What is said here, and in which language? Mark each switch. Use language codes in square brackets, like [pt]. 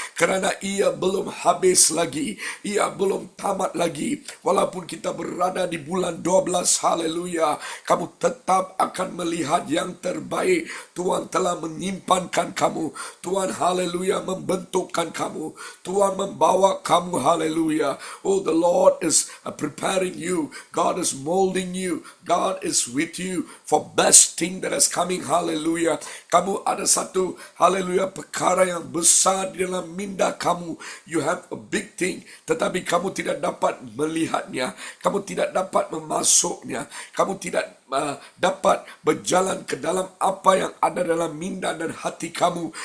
[ms] Kerana ia belum habis lagi, ia belum tamat lagi. Walaupun kita berada di bulan 12, haleluya, kamu tetap akan melihat yang terbaik. Tuhan telah menyimpankan kamu. Tuhan, haleluya, membentukkan kamu. Tuhan membawa kamu, haleluya. [en] Oh, the Lord is preparing you. God is molding you. God is with you for best thing that is coming, haleluya. [ms] Kamu ada satu, haleluya, perkara yang besar di dalam minda kamu. [en] You have a big thing, [ms] tetapi kamu tidak dapat melihatnya. Kamu tidak dapat memasuknya. Kamu tidak dapat berjalan ke dalam apa yang ada dalam minda dan hati kamu.